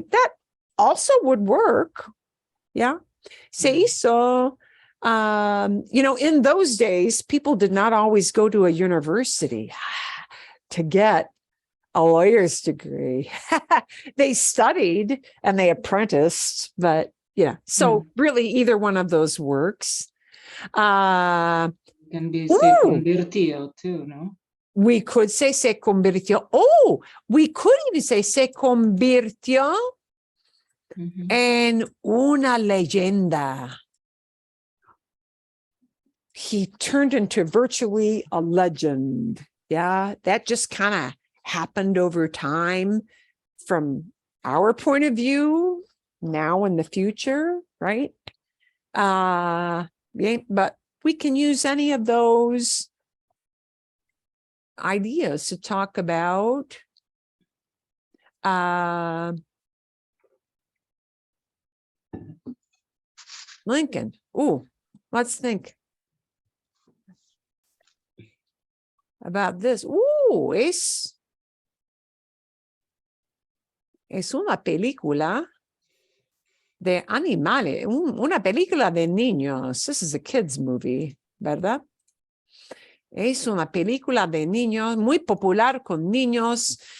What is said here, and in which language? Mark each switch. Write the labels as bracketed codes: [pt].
[en] That also would work. Yeah. Se hizo, in those days, people did not always go to a university to get a lawyer's degree. They studied and they apprenticed, but so really either one of those works. Can be se convirtió too, no? We could say se convirtió. Oh, we could even say se convirtió en una leyenda. He turned into virtually a legend. Yeah, that just kind of happened over time from our point of view, now in the future, right? Yeah, but we can use any of those ideas to talk about Lincoln. Ooh, let's think about this. [es] Ooh, es una película de animales, una película de niños. This is a kids movie, ¿verdad? Es una película de niños muy popular con niños.